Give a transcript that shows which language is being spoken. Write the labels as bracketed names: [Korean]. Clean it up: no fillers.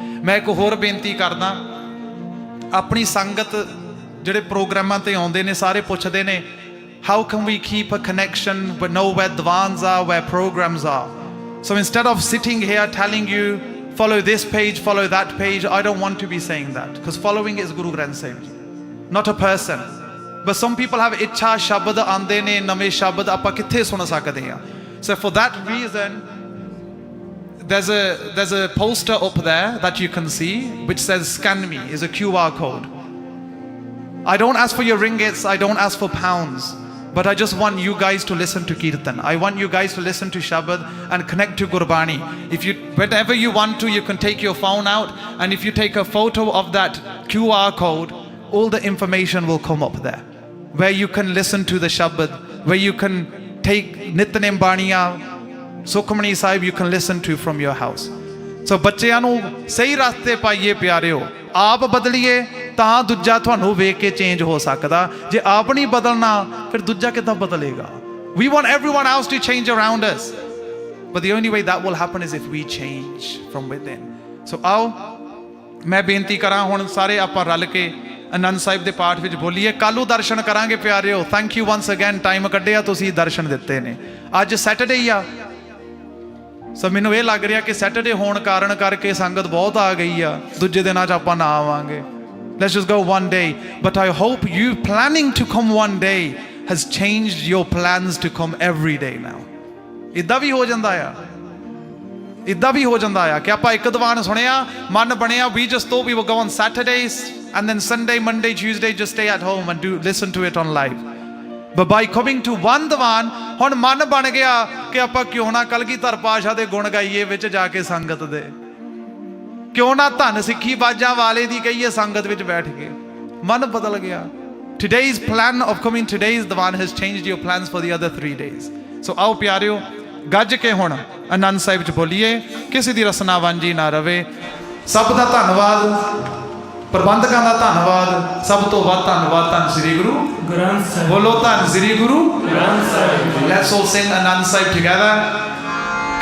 [Punjabi] मैं एक होर बेनती करदा, अपनी संगत ਜਿਹੜੇ ਪ੍ਰੋਗਰਾਮਾਂ ਤੇ ਆਉਂਦੇ ਨੇ ਸਾਰੇ ਪੁੱਛਦੇ ਨੇ [English] how can we keep a connection but know where divans are, where programs are. So instead of sitting here telling you follow this page, follow that page, I don't want to be saying that, because following is Guru Granth Sahib Ji, not a person. But some people have [Punjabi] ਇੱਛਾ ਸ਼ਬਦ ਆਉਂਦੇ ਨੇ ਨਵੇਂ ਸ਼ਬਦ ਆਪਾਂ ਕਿੱਥੇ ਸੁਣ ਸਕਦੇ ਆ. [English] So for that reason there's a poster up there that you can see which says scan me, is a QR code. I don't ask for your ringgits, I don't ask for pounds, but I just want you guys to listen to Kirtan. I want you guys to listen to Shabad and connect to Gurbani. If you, whenever you want to, you can take your phone out, and if you take a photo of that QR code, all the information will come up there, where you can listen to the Shabad, where you can take Nitnem Baniya, Sukhmani Sahib, you can listen to from your house. [Punjabi] So ਬੱਚਿਆਂ ਨੂੰ ਸਹੀ ਰਸਤੇ ਪਾਈਏ ਪਿਆਰਿਓ. ਆਪ ਬਦਲੀਏ ਤਾਂ ਦੂਜਾ ਤੁਹਾਨੂੰ ਵੇਖ ਕੇ ਚੇਂਜ ਹੋ ਸਕਦਾ. ਜੇ ਆਪ ਨਹੀਂ ਬਦਲਣਾ ਫਿਰ ਦੂਜਾ ਕਿੱਦਾਂ ਬਦਲੇਗਾ? [English] We want everyone else to change around us, but the only way that will happen is if we change from within. [Punjabi] So ਆਓ ਮੈਂ ਬੇਨਤੀ ਕਰਾਂ ਹੁਣ ਸਾਰੇ ਆਪਾਂ ਰਲ ਕੇ ਆਨੰਦ ਸਾਹਿਬ ਦੇ ਪਾਠ ਵਿੱਚ ਬੋਲੀਏ. ਕੱਲ੍ਹ ਨੂੰ ਦਰਸ਼ਨ ਕਰਾਂਗੇ ਪਿਆਰਿਓ. [English] thank you once again, [Punjabi] time ਕੱਢਿਆ ਤੁਸੀਂ, ਦਰਸ਼ਨ ਦਿੱਤੇ ਨੇ. ਅੱਜ ਸੈਟਰਡੇ ਹੀ ਆ. ਸੋ ਮੈਨੂੰ ਇਹ ਲੱਗ ਰਿਹਾ ਕਿ ਸੈਟਰਡੇ ਹੋਣ ਕਾਰਨ ਕਰਕੇ ਸੰਗਤ ਬਹੁਤ ਆ ਗਈ ਆ. ਦੂਜੇ ਦਿਨਾਂ 'ਚ ਆਪਾਂ ਨਾ ਆਵਾਂਗੇ. [English] Let's just go one day. But I hope you planning to come one day has changed your plans to come every day now. [Punjabi] ਇੱਦਾਂ ਵੀ ਹੋ ਜਾਂਦਾ ਆ, ਇੱਦਾਂ ਵੀ ਹੋ ਜਾਂਦਾ ਆ ਕਿ ਆਪਾਂ ਇੱਕ ਦੀਵਾਨ ਸੁਣਿਆ, ਮਨ ਬਣਿਆ, [English] we just thought we would go on Saturdays and then Sunday, Monday, Tuesday just stay at home and listen to it on live. But by coming to one [Punjabi] ਦੀਵਾਨ, ਹੁਣ ਮਨ ਬਣ ਗਿਆ ਕਿ ਆਪਾਂ ਕਿਉਂ ਨਾ ਕਲਗੀਧਰ ਪਾਤਸ਼ਾਹ ਦੇ ਗੁਣ ਗਾਈਏ ਵਿੱਚ ਜਾ ਕੇ ਸੰਗਤ ਦੇ, ਕਿਉਂ ਨਾ ਧੰਨ ਸਿੱਖੀ ਬਾਜਾਂ ਵਾਲੇ ਦੀ ਕਹੀਏ ਸੰਗਤ ਵਿੱਚ ਬੈਠ ਕੇ. ਮਨ ਬਦਲ ਗਿਆ। [English] Today's plan of coming today's Diwan has changed your plans for the other 3 days. [Punjabi] So ਆਓ ਪਿਆਰਿਓ ਗੱਜ ਕੇ ਹੁਣ ਆਨੰਦ ਸਾਹਿਬ 'ਚ ਬੋਲੀਏ, ਕਿਸੇ ਦੀ ਰਸਨਾ ਵਾਂਝੀ ਨਾ ਰਵੇ। ਸਭ ਦਾ ਧੰਨਵਾਦ, ਪ੍ਰਬੰਧਕਾਂ ਦਾ ਧੰਨਵਾਦ, ਸਭ ਤੋਂ ਵੱਧ ਧੰਨਵਾਦ ਧੰਨ ਸ੍ਰੀ ਗੁਰੂ ਗ੍ਰੰਥ ਸਾਹਿਬ। ਬੋਲੋ ਧੰਨ ਸ੍ਰੀ Guru Granth Sahib. [English] Let's all sing Anand Sahib together।